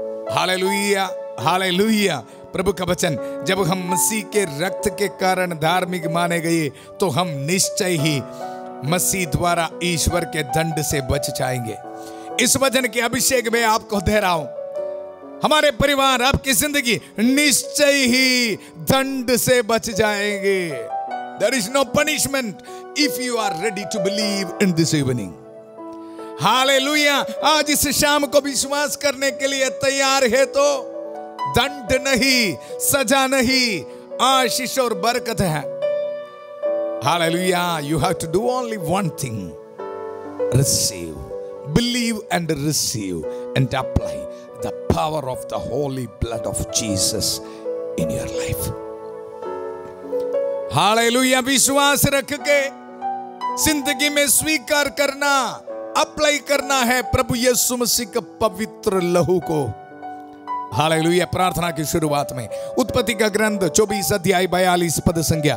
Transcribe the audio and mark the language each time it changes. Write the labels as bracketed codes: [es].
[hi] Hallelujah hallelujah. प्रभु का वचन, जब हम मसीह के रक्त के कारण धार्मिक माने गए तो हम निश्चय ही मसीह द्वारा ईश्वर के दंड से बच जाएंगे। इस वचन के अभिषेक में आपको दे रहा हूं, हमारे परिवार, आपकी जिंदगी निश्चय ही दंड से बच जाएंगे। [en] There is no punishment if you are ready to believe in this evening. [hi] Hallelujah. आज इस शाम को विश्वास करने के लिए तैयार है तो दंड नहीं, सजा नहीं, आशीष और बरकत है। Hallelujah. [en] You have to do only one thing. receive, believe and receive and apply the power of the holy blood of Jesus in your life. [hi] Hallelujah. विश्वास रख के जिंदगी में स्वीकार करना, अप्लाई करना है प्रभु यीशु मसीह के पवित्र लहू को। हालेलुया। प्रार्थना की शुरुआत में उत्पत्ति का ग्रंथ 24 अध्याय 42 पद संज्ञा।